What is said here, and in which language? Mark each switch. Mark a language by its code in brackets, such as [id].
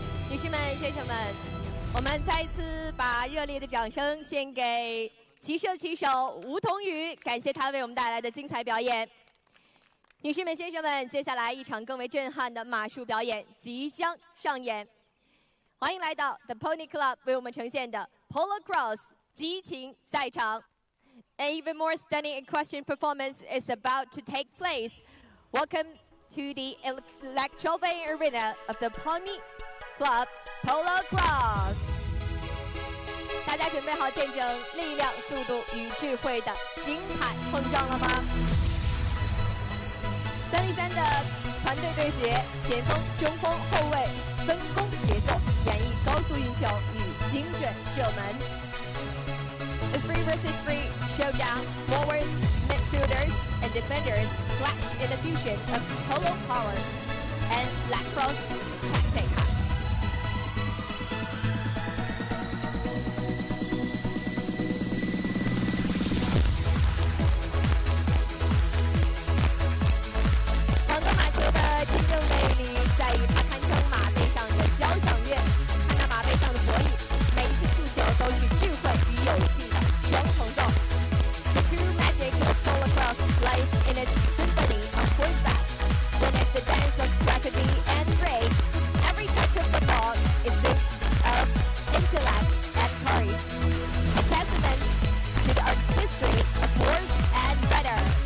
[zh] 女士们、先生们，我们再一次把热烈的掌声献给骑射骑手吴同宇，感谢他为我们带来的精彩表演。女士们、先生们，接下来一场更为震撼的马术表演即将上演，欢迎来到 The Pony Club 为我们呈现的 Polo Cross 激情赛场。 [en] An even more stunning equestrian performance is about to take place. Welcome to the electrifying arena of the Pony Club Polo Cross. [zh] 大大家准备好见证力量、速度与智慧的精彩碰撞了吗？3v3的团队对决，前锋、中锋、后卫分工协作，演绎高速运球与精准射门。 [en] The 3 vs 3 showdown, forwards, midfielders, and defenders clash in the fusion of Polo power and lacrosse tactic. [zh] 广东马球的真正魅力在于它堪称马背上的交响乐，看那马背上的博弈，每一次触球都是智慧与勇气的双重奏。 [en] The true magic of polo cross lies in its symphony of horseback. When it's the dance of strategy and grace, every touch of the ball is mixed of intellect and courage, a testament to the artistry of horse and rider.